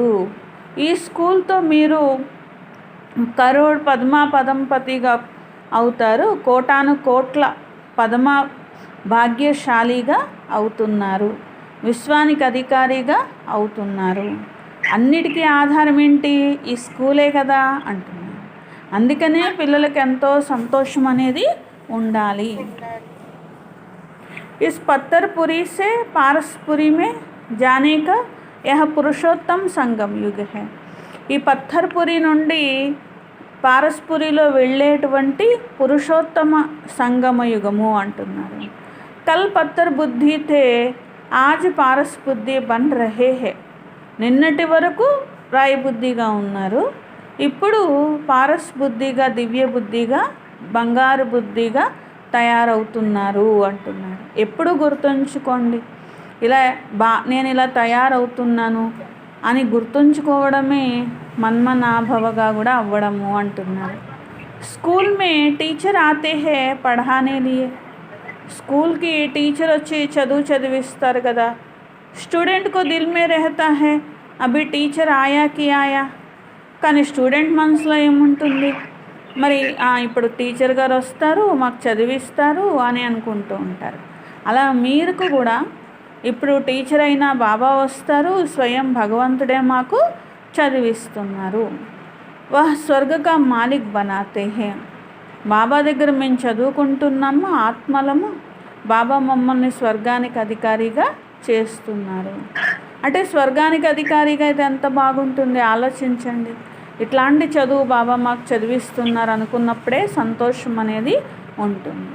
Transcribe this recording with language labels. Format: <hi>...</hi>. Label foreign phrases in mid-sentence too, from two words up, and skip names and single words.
<te>ఈ స్కూల్తో మీరు కరోడ్ పద్మాపదంపతిగా అవుతారు, కోటాను కోట్ల పద్మ భాగ్యశాలిగా అవుతున్నారు, విశ్వానికి అధికారిగా అవుతున్నారు. అన్నిటికీ ఆధారం ఏంటి, ఈ స్కూలే కదా అంటున్నారు. అందుకనే పిల్లలకి ఎంతో సంతోషం అనేది ఉండాలి.</te> <hi>इस पत्थरपुरी से पारसपुरी में जाने का यह पुरुषोत्तम संगम युग है.</hi> <te>ఈ పత్తర్పురి నుండి పారస్పురిలో వెళ్ళేటువంటి పురుషోత్తమ సంగమ యుగము అంటున్నారు.</te> <hi>कल पत्थर बुद्धि थे आज पारस बुद्धि बन रहे हैं.</hi> <te>నిన్నటి వరకు రాయి బుద్ధిగా ఉన్నారు, ఇప్పుడు పారస్ బుద్ధిగా, దివ్య బుద్ధిగా, బంగారు బుద్ధిగా తయారవుతున్నారు అంటున్నారు. ఎప్పుడు గుర్తుంచుకోండి, నేను ఇలా తయారవుతున్నాను అని గుర్తుంచుకోవడమే మన్మనాభవగా కూడా అవ్వడము అంటున్నారు.</te> <hi>स्कूल में टीचर आते हैं पढ़ाने लिए.</hi> <te>స్కూల్కి టీచర్ వచ్చి చదివిస్తారు కదా.</te> <hi>स्टूडेंट को दिल में रहता है अभी टीचर आया कि आया.</hi> <te>కానీ స్టూడెంట్ మనసులో ఏముంటుంది, మరి ఇప్పుడు టీచర్ గారు వస్తారు, మాకు చదివిస్తారు అని అనుకుంటూ ఉంటారు. అలా మీరు కూడా ఇప్పుడు టీచర్ అయినా బాబా వస్తారు, స్వయం భగవంతుడే మాకు చదివిస్తున్నారు.</te> <hi>वह स्वर्ग का मालिक बनाते हैं.</hi> <te>బాబా దగ్గర మేము చదువుకుంటున్నాము, ఆత్మలము, బాబా మమ్మల్ని స్వర్గానికి అధికారిగా చేస్తున్నారు. అంటే స్వర్గానికి అధికారిగా అయితే ఎంత బాగుంటుంది ఆలోచించండి. ఇట్లాంటి చదువు బాబా మాకు చదివిస్తున్నారు అనుకున్నప్పుడే సంతోషం అనేది ఉంటుంది.</te>